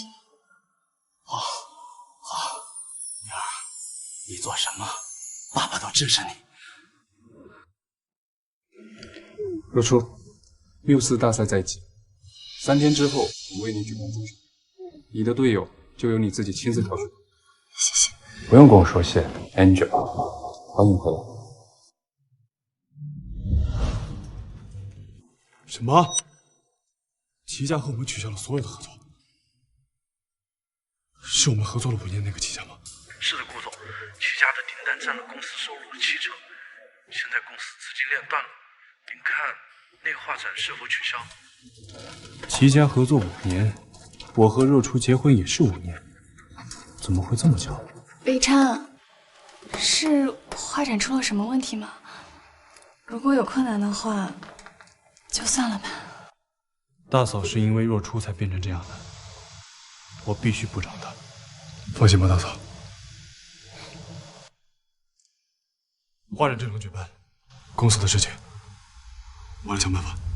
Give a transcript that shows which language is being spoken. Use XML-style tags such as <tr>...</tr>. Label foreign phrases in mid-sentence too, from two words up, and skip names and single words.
<zh>好，女兒，你做什麼，爸爸都支持你。若初，64大賽在即，3天之後我為你舉辦助選，你的隊友就由你自己親自挑選。謝謝。不用跟我說謝 ，Angel，歡迎回來。什麼？齊家和我們取消了所有的合作？是我們合作了5年那個齊家嗎？是的，顧總，齊家的訂單佔了公司收入的7成，現在公司資金鏈斷了，您看那個畫展是否取消？齊家合作5年，我和若初結婚也是5年，怎麼會這麼巧？北辰，是畫展出了什麼問題嗎？如果有困難的話，就算了吧。大嫂是因為若初才變成這樣的，我必須補償她。放心吧，大嫂。畫展正常舉辦，公司的事情我來想辦法。</zh>